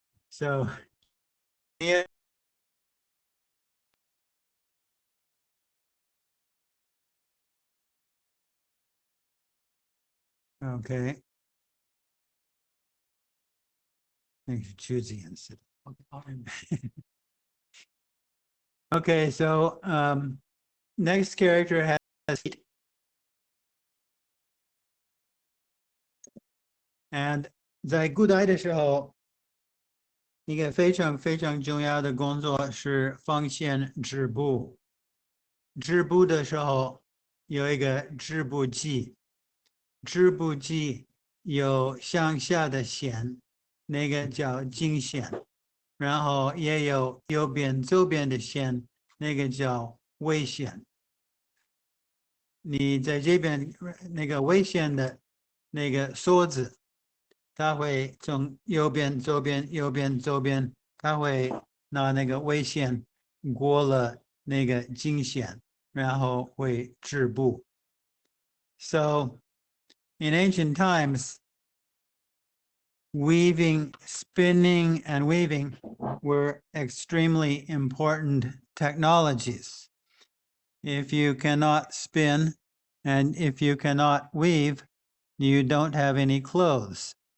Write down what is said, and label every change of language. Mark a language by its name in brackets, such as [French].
[English] So, yeah, okay, [Chinese] 那个是橘子颜色的。 [English] Okay, so next character has feet. [Chinese] And 在古代的时候，一个非常非常重要的工作是放线织布。织布的时候有一个织布机，织布机有向下的线，那个叫经线，然后也有右边、左边的线，那个叫纬线。你在这边那个纬线的那个梭子，它会从右边、左边、右边、左边，它会拿那个纬线过了那个经线，然后会织布。 [English] So in ancient times, weaving, spinning, and weaving were extremely important technologies. If you cannot spin and if you cannot weave, you don't have any clothes.